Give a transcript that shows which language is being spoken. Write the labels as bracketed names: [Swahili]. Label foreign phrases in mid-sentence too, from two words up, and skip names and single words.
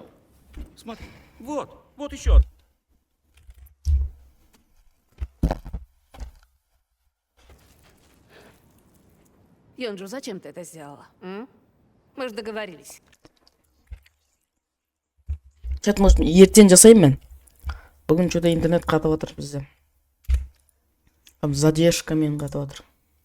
[Russian] Смотри, вот еще. Йонджу, зачем ты это сделала? Мы же договорились. Чат, может, [Kazakh] ертең жасаймын мен. Бүгін что-то интернет қатып отыр бізде. Там задержкамен қатып отыр.